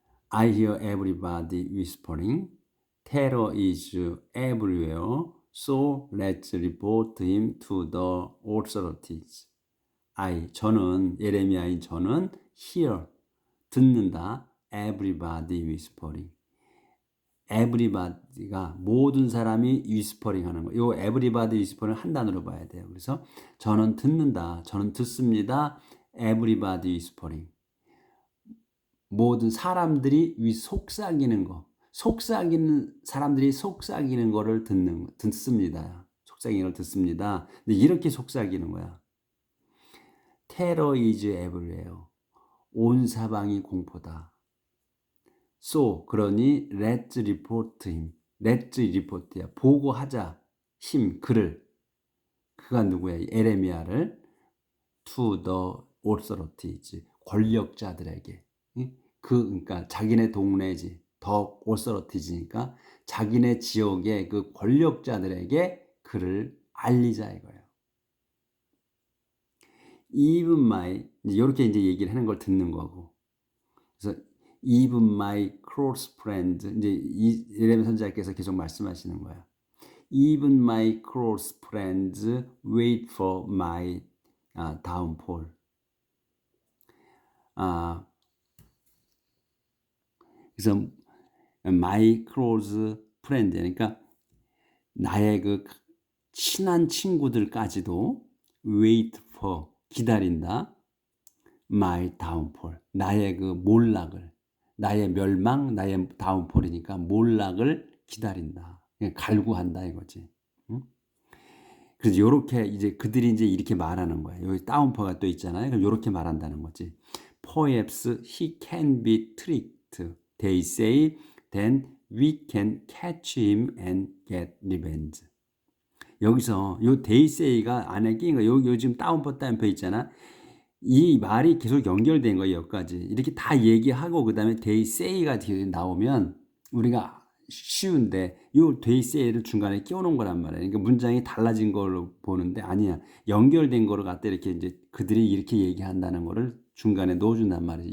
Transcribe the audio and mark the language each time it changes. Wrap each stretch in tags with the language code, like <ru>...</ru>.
<en>I hear everybody whispering. Terror is everywhere. So let's report him to the authorities.</en> <ko>저는 예레미야인 저는 hear 듣는다.</ko> <en>Everybody whispering.</en> <ko>everybody가 모든 사람이 whispering 하는 거. 요 everybody whispering 한 단어로 봐야 돼요. 그래서 저는 듣는다. 저는 듣습니다.</ko> <en>everybody whispering.</en> <ko>모든 사람들이 속삭이는 거. 사람들이 속삭이는 거를 듣습니다. 속삭이는 걸 듣습니다. 근데 이렇게 속삭이는 거야.</ko> <en>Terror is everywhere.</en> <ko>온 사방이 공포다.</ko> <en>So,</en> <ko>그러니</ko> <en>let's report him.</en> <ko>let's report야. 보고하자. 그가 누구야? 에레미야를</ko> <en>to the authorities.</en> <ko>권력자들에게. 그러니까 자기네 동네지. 더 authorities니까 자기네 지역의 그 권력자들에게 그를 알리자 이거예요.</ko> <en>Even my</en> <ko>이렇게 이제 얘기를 하는 걸 듣는 거고. 그래서</ko> <en>even my close friends</en> <ko>이제 예레미야 선지자께서 계속 말씀하시는 거야.</ko> <en>Even my close friends wait for my downfall.</en> <ko>그래서</ko> <en>my close friend,</en> <ko>그러니까 나의 그 친한 친구들까지도</ko> <en>wait for,</en> <ko>기다린다.</ko> <en>my downfall,</en> <ko>나의 그 몰락을, 나의 멸망, 나의 다운폴이니까 몰락을 기다린다. 갈구한다 이거지. 응? 그래서 요렇게 이제 그들이 이제 이렇게 말하는 거예요. 여기 다운폴가 또 있잖아요. 그럼 요렇게 말한다는 거지.</ko> <en>Perhaps he can be tricked. They say, then we can catch him and get revenge.</en> <ko>여기서 요</ko> <en>they say</en> <ko>가 안에 끼인 거, 요 지금 다운포 있잖아. 이 말이 계속 연결된 거예요. 여기까지 이렇게 다 얘기하고 그 다음에</ko> <en>they say</en> <ko>가 뒤에 나오면 우리가 쉬운데 요 they say를 중간에 끼워놓은 거란 말이에요. 그러니까 문장이 달라진 걸로 보는데 아니야, 연결된 거를 갖다 이렇게 이제 그들이 이렇게 얘기한다는 거를 중간에 넣어준단 말이에요.</ko>